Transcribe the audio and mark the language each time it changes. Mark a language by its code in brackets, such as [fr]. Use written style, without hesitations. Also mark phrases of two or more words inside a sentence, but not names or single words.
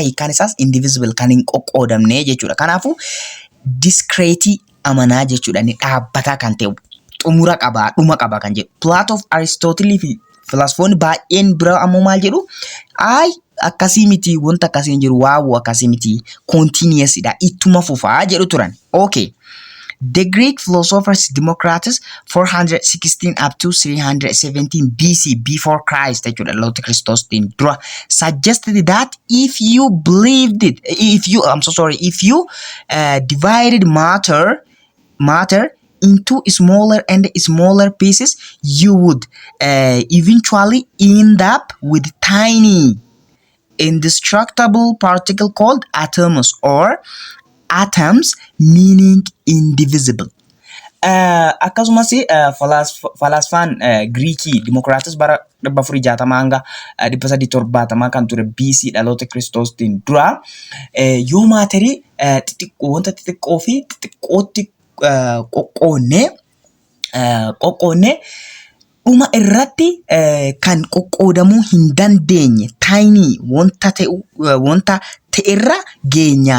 [om] Hiikkaan isaas indivisible kan hin qoqqoodamne jechuudha. Kanaafuu discrete amanaa jechuudha. Inni dhaabbataa kan ta'e xumura qabaa, dhuma qabaa kan jedhu. Plato of Aristotle fi filosofoonni baay'een bira ammoo maal jedhu? Akkasii miti, wanta akkasii hin jiru, waawu akkasii miti, continuousdha, ittuma fufaa jedhu turan. Okay. [en] The Greek philosophers Democritus 416 up to 317 BC before Christ [om] jechuudha Christos dura [en] suggested that if you divided matter into smaller and smaller pieces, you would eventually end up with tiny indestructible particle called atoms or atoms, meaning indivisible. [om] Akkasumas falasfaan Greekii Democritus bara 460 hanga 370 kan ture BC dhaloota Kiristoostiin dura yoo maatarii wanta xixiqqoo fi xixiqqootti qoqqoonnee dhuma irratti kan qoqqoodamuu hin dandeenye tiny wanta ta'erra geenya.